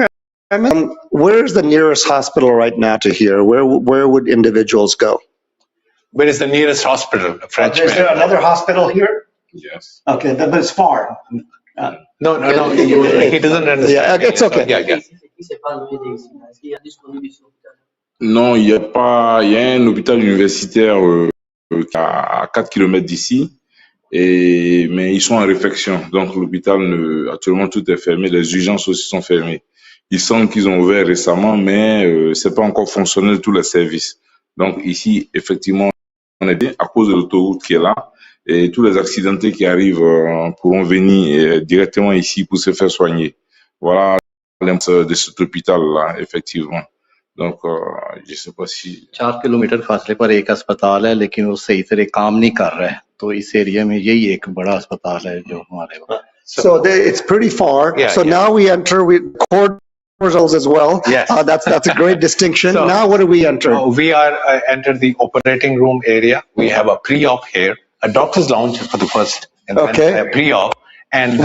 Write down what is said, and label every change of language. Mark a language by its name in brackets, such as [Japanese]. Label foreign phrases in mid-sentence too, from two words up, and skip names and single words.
[English] Ahmed, where's the nearest hospital right now to here? Where would individuals go? Where is the nearest hospital? French. Is there another hospital here? Yes. Okay, but it's far. No. He doesn't understand. Yeah, it's okay. Yeah. [French] Non, il y a un hôpital universitaire à 4 km d'ici, mais ils sont en réfection. Donc l'hôpital, actuellement tout est fermé, les urgences aussi sont fermées. Il semble qu'ils ont ouvert récemment, mais c'est pas encore fonctionnel tous les services. Donc ici, effectivement, on est bien à cause de l'autoroute qui est là. Et tous les accidentés qui arrivent pourront venir directement ici pour se faire soigner. Voilà l'importance de cet hôpital-là, effectivement. Donc, je sais pas si [Hindi] 4 किलोमीटर फासले पर एक अस्पताल है लेकिन वो सही तरह काम नहीं कर रहा है तो इस एरिया में यही एक बड़ा अस्पताल है जो हमारे वहाँ. [English] So it's pretty far. Now we enter corridors as well. Yes. That's a great distinction. So, now what do we enter? We are enter the operating room area. We have a pre-op here, a doctor's lounge for the first, and then a pre-op. And